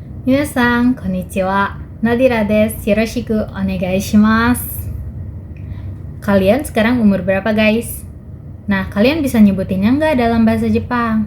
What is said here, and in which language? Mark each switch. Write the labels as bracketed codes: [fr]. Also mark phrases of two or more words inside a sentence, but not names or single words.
[ja] 皆さん、こんにちは。ナディラです。よろしくお願いします. [id] Kalian sekarang umur berapa, guys? Nah, kalian bisa nyebutinnya nggak dalam bahasa Jepang?